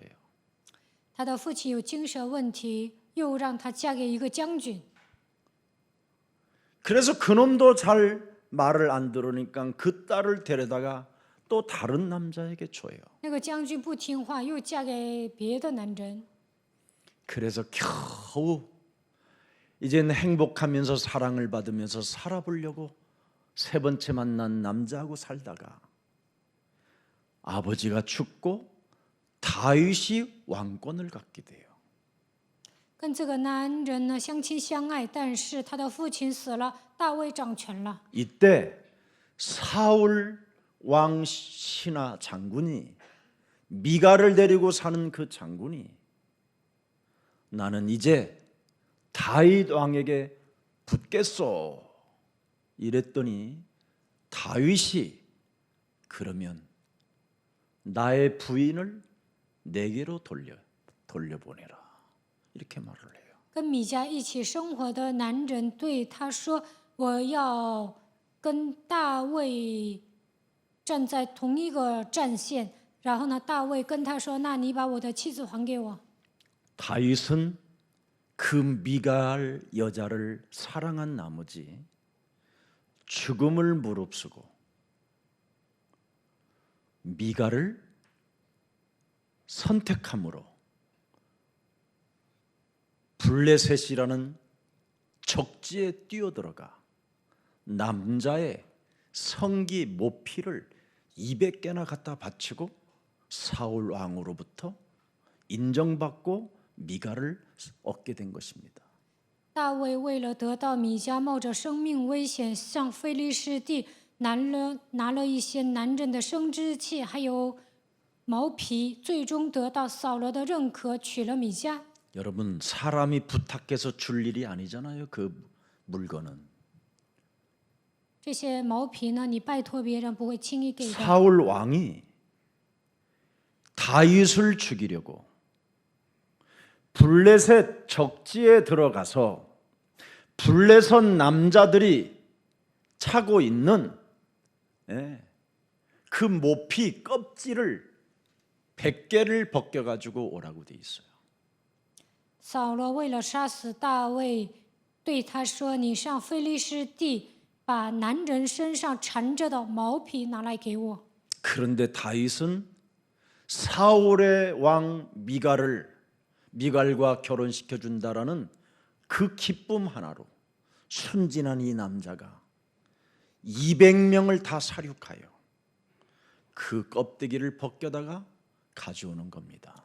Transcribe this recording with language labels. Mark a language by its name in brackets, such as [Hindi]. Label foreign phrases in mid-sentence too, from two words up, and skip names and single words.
[Chinese] 她的父亲有精神问题，又让她嫁给一个将军。 [Korean] 그래서 그놈도 잘 말을 안 들으니까 그 딸을 데려다가 또 다른 남자에게 줘요. [Chinese] 那个将军不听话，又嫁给别的男人。 [Korean] 그래서 겨우 이제는 행복하면서 사랑을 받으면서 살아보려고 세 번째 만난 남자하고 살다가 아버지가 죽고 다윗이 왕권을 갖게 돼요. [Chinese] 跟这个男人呢相亲相爱，但是他的父亲死了，大卫掌权了。 [Korean] 이때 사울 왕 신하 장군이 미갈을 데리고 사는 그 장군이 나는 이제 다윗 왕에게 붙겠소 이랬더니 다윗이 그러면 나의 부인을 내게로 돌려보내라 이렇게 말을 해요. [Chinese] 跟米迦一起生活的男人对他说：“我要跟大卫站在同一个战线。” 然后呢，大卫跟他说：“那你把我的妻子还给我。” [Korean] 다윗은 그 미갈 여자를 사랑한 나머지 죽음을 무릅쓰고 미갈을 선택함으로 블레셋이라는 적지에 뛰어들어가 남자의 성기 모피를 200개나 갖다 바치고 사울 왕으로부터 인정받고 미갈을 얻게 된 것입니다. [Chinese] 大卫为了得到米迦，冒着生命危险，向非利士地拿了一些男人的生殖器，还有毛皮，最终得到扫罗的认可，娶了米迦。 [Korean] 여러분 사람이 부탁해서 줄 일이 아니잖아요. 그 물건은 [Chinese] 这些毛皮呢，你拜托别人不会轻易给的。 [Korean] 사울 왕이 다윗을 죽이려고 블레셋 적지에 들어가서 블레셋 남자들이 차고 있는 그 모피 껍질을 100개를 벗겨가지고 오라고 돼 있어요. [Chinese] 扫罗为了杀死大卫，对他说：“你上非利士地，把男人身上缠着的毛皮拿来给我。” [Korean] 그런데 다윗은 사울의 왕 미갈과 결혼시켜 준다라는 그 기쁨 하나로 순진한 이 남자가 200명을 다 사륙하여 그 껍데기를 벗겨다가 가져오는 겁니다.